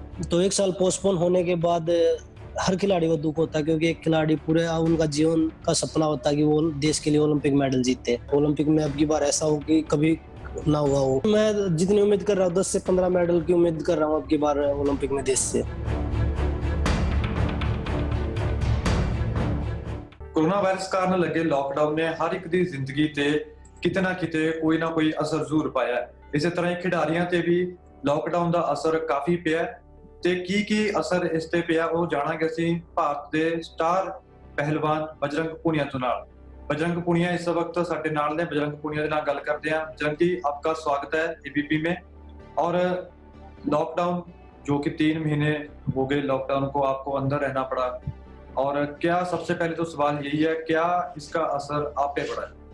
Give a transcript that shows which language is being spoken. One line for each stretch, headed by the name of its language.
Hindi: तो 1 साल पोस्टपोन होने के बाद हर खिलाड़ी को दुःख होता है क्योंकि एक खिलाड़ी पूरे उनका जीवन का सपना होता है कि वो देश के लिए ओलंपिक मेडल जीते। ओलंपिक में अब की बार ऐसा हो कि कभी ना हुआ हो। मैं जितनी उम्मीद कर रहा हूँ 10 से 15 मेडल की उम्मीद कर रहा हूँ अब की बार ओलंपिक में देश से।
Punjabi: ਕੋਰੋਨਾ ਵਾਇਰਸ ਕਾਰਨ ਲੱਗੇ ਲਾਕਡਾਊਨ ਨੇ ਹਰ ਇੱਕ ਦੀ ਜ਼ਿੰਦਗੀ ਤੇ ਕਿਤੇ ਨਾ ਕਿਤੇ ਕੋਈ ਨਾ ਕੋਈ ਅਸਰ ਜ਼ਰੂਰ ਪਾਇਆ ਹੈ। ਇਸੇ ਤਰ੍ਹਾਂ ਹੀ ਖਿਡਾਰੀਆਂ ਤੇ ਵੀ ਲਾਕਡਾਊਨ ਦਾ ਅਸਰ ਕਾਫੀ ਪਿਆ ਹੈ ਤੇ ਕੀ ਅਸਰ ਇਸ ਤੇ ਪਿਆ ਉਹ ਜਾਣਾਂਗੇ ਅਸੀਂ ਭਾਰਤ ਦੇ ਸਟਾਰ ਪਹਿਲਵਾਨ ਬਜਰੰਗ ਪੁਨੀਆ ਤੋਂ ਨਾਲ। बजरंग पुनिया इस वक्त साडे नाल ने। बजरंग पुनिया के नाल गल
Hindi: करते हैं। बजरंग जी, आपका स्वागत है एबीपी में। और लॉकडाउन जो कि 3 महीने हो गए लॉकडाउन को, आपको अंदर रहना पड़ा, और क्या सबसे पहले तो सवाल यही है, क्या इसका असर आप पे पड़ा है?